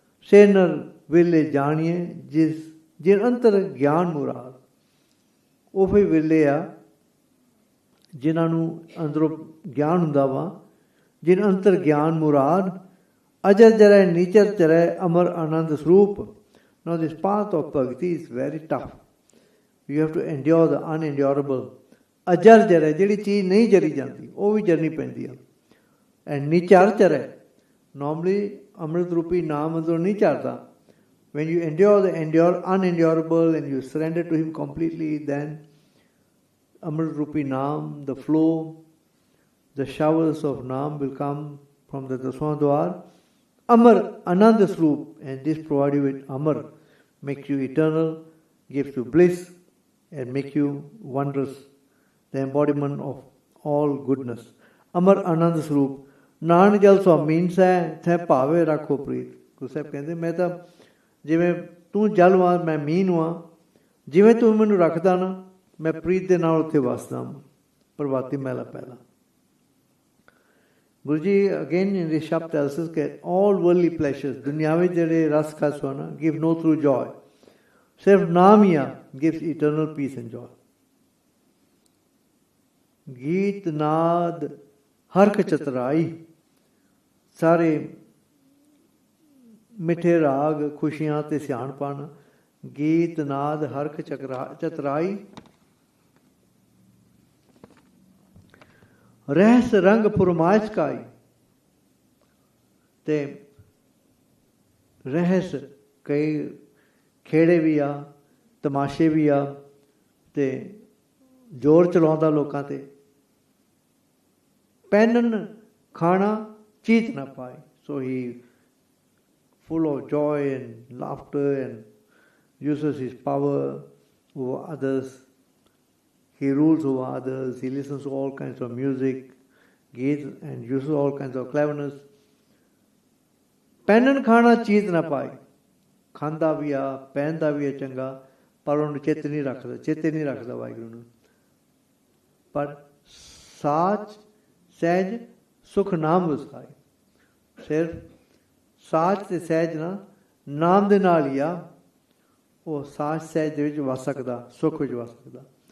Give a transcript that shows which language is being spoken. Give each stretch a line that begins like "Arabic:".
Punjabi: ਸੇ ਨਰ ਵੇਲੇ ਜਾਣੀਏ ਜਿਨ ਅੰਤਰ ਗਿਆਨ ਮੁਰਾਦ. ਉਹ ਫਿਰ ਵੇਲੇ ਆ ਜਿਨ੍ਹਾਂ ਨੂੰ ਅੰਦਰੋਂ ਗਿਆਨ ਹੁੰਦਾ ਵਾ. ਜਿਨ ਅੰਤਰ ਗਿਆਨ ਮੁਰਾਦ ਅਜਰ ਜਰੈ ਨੀਚਰ ਚਰੈ ਅਮਰ ਆਨੰਦ ਸਰੂਪ.
English: Now this path of bhakti is very tough. You have to endure the unendurable.
Punjabi: ਅਜਰ ਜਰੈ, ਜਿਹੜੀ ਚੀਜ਼ ਨਹੀਂ ਜਰੀ ਜਾਂਦੀ ਉਹ ਵੀ ਜਰਨੀ ਪੈਂਦੀ ਆ. ਐਂਡ ਨੀਚਰ ਚਰੈ, normally ਅੰਮ੍ਰਿਤ ਰੂਪੀ ਨਾਮ ਅੰਦਰੋਂ ਨਹੀਂ ਚੜਦਾ.
English: When you endure the unendurable and you surrender to him completely, then Amrit Rupi Naam, the flow, the showers of Naam will come from the Daswadwar. Amar Ananda Sroop, and this provides you with Amar, makes you eternal, gives you bliss, and makes you wondrous, the embodiment of all goodness.
Punjabi: Amar Ananda Sroop. Nanak Jal Swamin Sai, Thay Pave Rakho Preet. Guru Sahib ਕਹਿੰਦੇ, ਮੈਂ ਤਾਂ ਜਿਵੇਂ ਤੂੰ ਜਲ ਵਾਂ ਮੈਂ ਮੀਂਹ ਵਾਂ, ਜਿਵੇਂ ਤੂੰ ਮੈਨੂੰ ਰੱਖਦਾ ਨਾ, ਮੈਂ ਪ੍ਰੀਤ ਦੇ ਨਾਲ ਉੱਥੇ ਵਸਦਾ ਹਾਂ. ਪ੍ਰਭਾਤੀ ਮਹਿਲਾ ਪਹਿਲਾ.
English: Guru ji again in this shabad tells us that all worldly pleasures,
Punjabi: ਦੁਨਿਆਵੀ ਜਿਹੜੇ ਰਸ ਖਸ ਹੋਣਾ,
English: give no true joy.
Punjabi: ਸਿਰਫ ਨਾਮ ਹੀ ਆ
English: gives eternal peace and joy.
Punjabi: ਗੀਤ ਨਾਦ ਹਰਖ ਚਤਰਾਈ. ਸਾਰੇ ਮਿੱਠੇ ਰਾਗ, ਖੁਸ਼ੀਆਂ ਤੇ ਸਿਆਣਪਣ. ਗੀਤ ਨਾਦ ਹਰਖ ਚਤਰਾਈ. ਰਹਿਸ ਰੰਗ ਫੁਰਮਾਇਸ਼ ਕਾਈ. ਤੇ ਰਹਿਸ ਕਈ ਖੇੜੇ ਵੀ ਆ, ਤਮਾਸ਼ੇ ਵੀ ਆ, ਤੇ ਜ਼ੋਰ ਚਲਾਉਂਦਾ ਲੋਕਾਂ ਤੇ. ਪਹਿਨਣ ਖਾਣਾ ਚੀਤ ਨਾ ਪਾਏ. ਸੋ ਹੀ
English: full of joy and laughter and uses his power over others. He rules over others. He listens to all kinds of music, gives and uses all kinds of cleverness.
Punjabi: ਪਹਿਨਣ ਖਾਣਾ ਚੀਜ਼ ਨਾ ਪਾਈ. ਖਾਂਦਾ ਵੀ ਆ, ਪਹਿਨਦਾ ਵੀ ਆ ਚੰਗਾ, ਪਰ ਉਹਨੂੰ ਚੇਤੇ ਨਹੀਂ ਰੱਖਦਾ ਵਾਹਿਗੁਰੂ ਨੂੰ. ਪਰ ਸਾਚ ਸਹਿਜ ਸੁਖ ਨਾਮ ਵਸਾਈ. ਸਿਰਫ ਸਾਚ ਤੇ ਸਹਿਜ ਨਾ ਨਾਮ ਦੇ ਨਾਲ ਹੀ ਆ ਉਹ ਸਾਚ ਸਹਿਜ ਦੇ ਵਿੱਚ ਵਸ ਸਕਦਾ, ਸੁੱਖ ਵਿੱਚ ਵਸ ਸਕਦਾ.